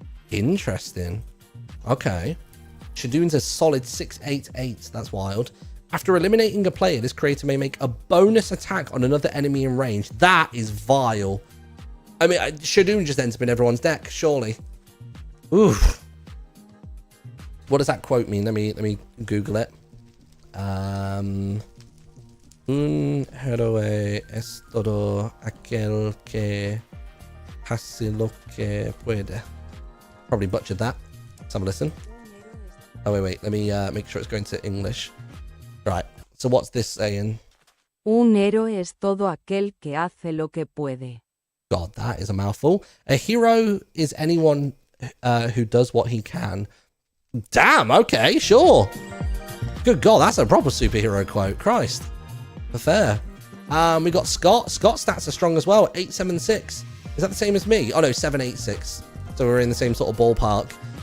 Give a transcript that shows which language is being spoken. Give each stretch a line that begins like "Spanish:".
English: Interesting. Okay. Shadoon's a solid 688. That's wild. After eliminating a player, this creator may make a bonus attack on another enemy in range. That is vile. I mean, Shadoon just ends up in everyone's deck, surely. Oof. What does that quote mean? Let me Google it.
Spanish: Un héroe es todo aquel que hace lo que puede.
English: Probably butchered that. Let's have a listen. Oh, wait. Let me make sure it's going to English. Right. So what's this saying?
Spanish: Un héroe es todo aquel que hace lo que puede.
English: God, that is a mouthful. A hero is anyone who does what he can. Damn, okay, sure. Good God, that's a proper superhero quote. Christ. Fair. We got Scott. Scott's stats are strong as well. 876. Is that the same as me? Oh no, 786. So we're in the same sort of ballpark.